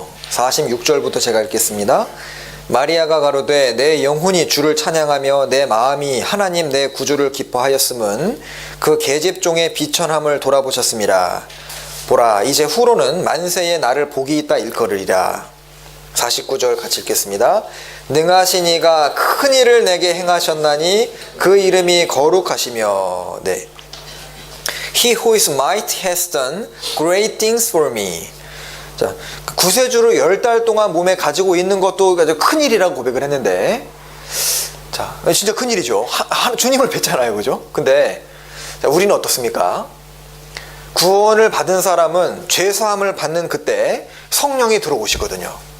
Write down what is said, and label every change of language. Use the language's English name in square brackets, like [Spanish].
[Korean] (46절부터) 제가 읽겠습니다. 마리아가 가로되 내 영혼이 주를 찬양하며 내 마음이 하나님 내 구주를 기뻐하였음은 그 계집종의 비천함을 돌아보셨습니다. 보라 이제 후로는 만세에 나를 복이 있다 일컬으리라. 49절 같이 읽겠습니다. 능하신 이가 큰 일을 내게 행하셨나니 그 이름이 거룩하시며 네. [English] He who is mighty has done great things for me. [Korean] 자, 구세주를 10달 동안 몸에 가지고 있는 것도 아주 큰 일이라고 고백을 했는데 자, 진짜 큰 일이죠. 주님을 뵀잖아요. 그죠? 근데 자, 우리는 어떻습니까? 구원을 받은 사람은 죄사함을 받는 그때 성령이 들어오시거든요.